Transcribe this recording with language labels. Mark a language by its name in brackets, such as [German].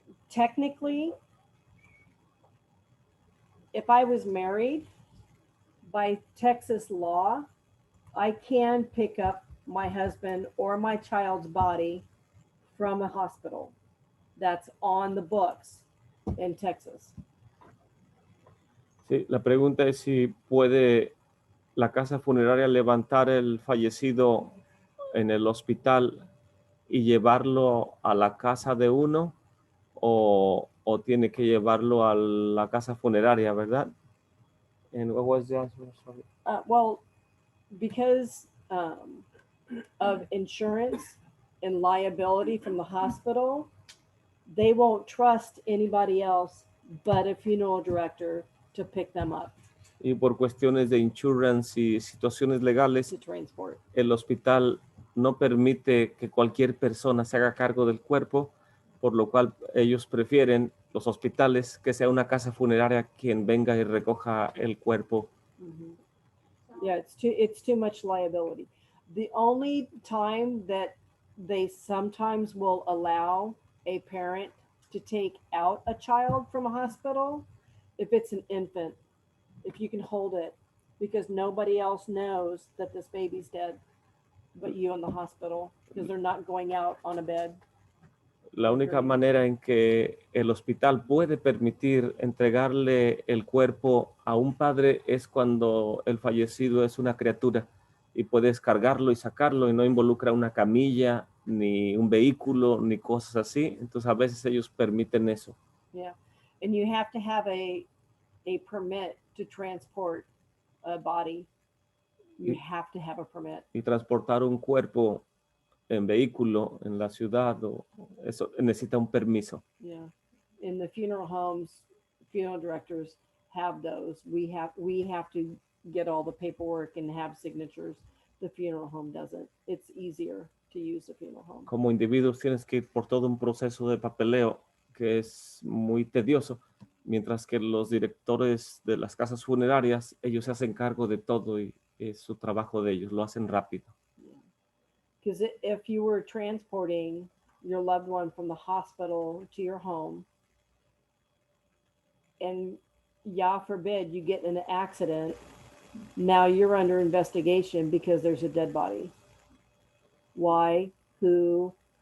[English] Technically, if I was married, by Texas law, I can pick up my husband or my child's body from a hospital. That's on the books in Texas. [Spanish] Sí, la pregunta es si puede la casa funeraria levantar el fallecido en el hospital y llevarlo a la casa de uno, o tiene que llevarlo a la casa funeraria, ¿verdad? [English] And what was the answer? Sorry. Well, because of insurance and liability from the hospital, they won't trust anybody else but a funeral director to pick them up [Spanish] Y por cuestiones de insurance y situaciones legales, [English] to transport. [Spanish] el hospital no permite que cualquier persona se haga cargo del cuerpo, por lo cual ellos prefieren, los hospitales, que sea una casa funeraria quien venga y recoja el cuerpo. Mhm. [English] Yeah, it's too much liability. The only time that they sometimes will allow a parent to take out a child from a hospital if it's an infant, if you can hold it, because nobody else knows that this baby's dead but you in the hospital, because they're not going out on a bed. [Spanish] La única manera en que el hospital puede permitir entregarle el cuerpo a un padre es cuando el fallecido es una criatura y puedes cargarlo y sacarlo y no involucra una camilla, ni un vehículo, ni cosas así. Entonces a veces ellos permiten eso. [English] Yeah, and you have to have a permit to transport a body. You have to have a permit. [Spanish] Y transportar un cuerpo en vehículo en la ciudad, eso necesita un permiso. [English] Yeah, in the funeral homes, funeral directors have those. We have to get all the paperwork and have signatures. The funeral home doesn't. It's easier to use the funeral home. [Spanish] Como individuos tienes que ir por todo un proceso de papeleo que es muy tedioso, mientras que los directores de las casas funerarias, ellos se hacen cargo de todo y es su trabajo de ellos, lo hacen rápido. [English] Because if you were transporting your loved one from the hospital to your home, and God forbid you get in an accident, now you're under investigation because there's a dead body. Why? Who?